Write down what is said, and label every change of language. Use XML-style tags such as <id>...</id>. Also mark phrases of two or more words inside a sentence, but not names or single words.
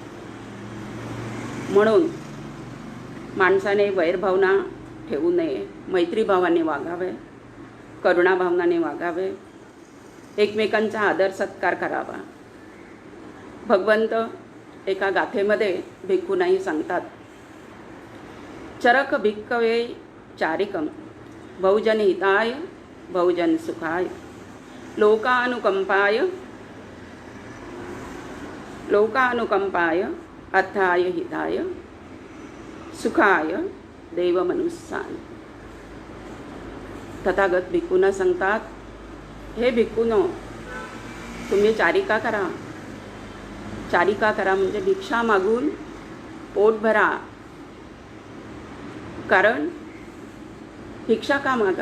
<mr>म्हणून माणसाने वैरभावना ठेवू नये, मैत्रीभावाने वागावे, करुणाभावनाने वागावे, एकमेकांचा आदर सत्कार करावा. भगवंत एका गाथेमध्ये भिक्खूंनाही सांगतात,</mr> <pi>चरक भिक्खवे चारिकम बहुजन हिताय बहुजन सुखाय लोकानुकंपाय अर्थाय हिताय सुखाय देवमनुस्सान.</pi> <mr>तथागत भिक्खूंना सांगतात, हे भिक्खूनो, तुम्ही चारिका करा म्हणजे भिक्षा मागून पोट भरा. कारण भिक्षा का मागा?</mr>